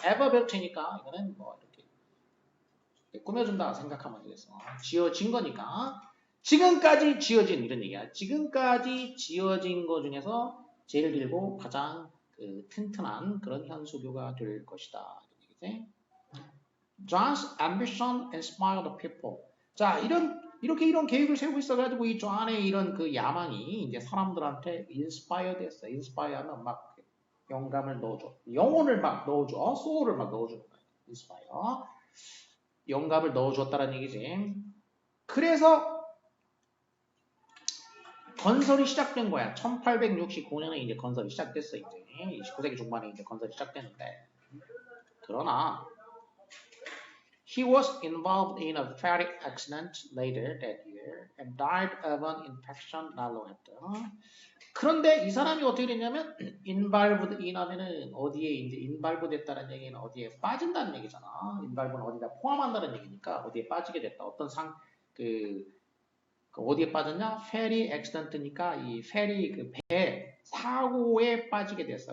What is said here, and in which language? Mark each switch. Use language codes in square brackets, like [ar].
[ko] 에버벨트니까 이거는 뭐 이렇게 꾸며준다 생각하면 되겠어. 지어진 거니까 지금까지 지어진 이런 얘기야. 지금까지 지어진 거 중에서 제일 길고 가장 그 튼튼한 그런 현수교가 될 것이다. 이런 얘기지. [en] John's ambition inspired the people. [ko] 자, 이런 계획을 세우고 있어가지고 이 존의 이런 그 야망이 이제 사람들한테 inspire 됐어. inspire하면 막 영감을 넣어줘. 영혼을 막 넣어줘. 소울을 막 넣어주는 거야. inspire. 영감을 넣어줬다는 얘기지. 그래서 건설이 시작된 거야. 1869년에 이제 건설이 시작됐어. 이제 29세기 중반에 이제 건설이 시작됐는데. 그러나 [en] he was involved in a fiery accident later that year and died of an infection not long after. [ko] 그런데 이 사람이 어떻게 됐냐면 involved in 하면은 어디에 이제 involved 됐다는 얘기는 어디에 빠진다는 얘기잖아. involve는 어디다 포함한다는 얘기니까 어디에 빠지게 됐다. 어떤 어디에 빠졌냐? ferry accident니까 이 ferry 그 배 사고에 빠지게 됐어.